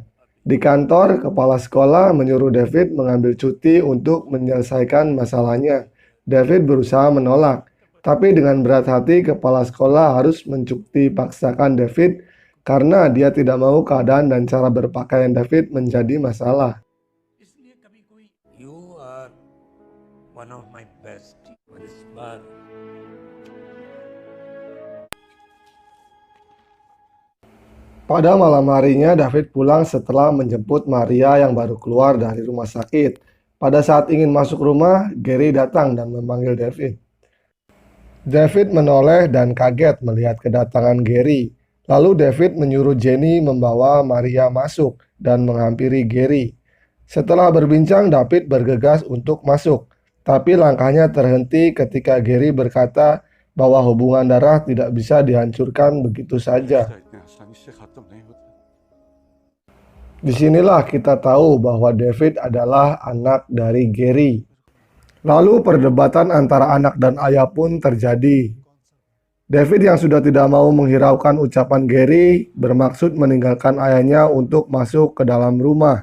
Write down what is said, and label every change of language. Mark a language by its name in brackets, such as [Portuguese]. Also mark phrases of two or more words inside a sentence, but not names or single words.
[Indonesian] Di kantor, kepala sekolah menyuruh David mengambil cuti untuk menyelesaikan masalahnya. David berusaha menolak, tapi dengan berat hati kepala sekolah harus mencuti paksakan David karena dia tidak mau keadaan dan cara berpakaian David menjadi masalah. [English] You are one of my best. [Indonesian] Pada malam harinya, David pulang setelah menjemput Maria yang baru keluar dari rumah sakit. Pada saat ingin masuk rumah, Gary datang dan memanggil David. David menoleh dan kaget melihat kedatangan Gary. Lalu David menyuruh Jenny membawa Maria masuk dan menghampiri Gary. Setelah berbincang, David bergegas untuk masuk. Tapi langkahnya terhenti ketika Gary berkata bahwa hubungan darah tidak bisa dihancurkan begitu saja. [Hindi] इतना आसानी से खत्म नहीं होता। [Indonesian] Disinilah kita tahu bahwa David adalah anak dari Gary. Lalu perdebatan antara anak dan ayah pun terjadi. David yang sudah tidak mau menghiraukan ucapan Gary bermaksud meninggalkan ayahnya untuk masuk ke dalam rumah.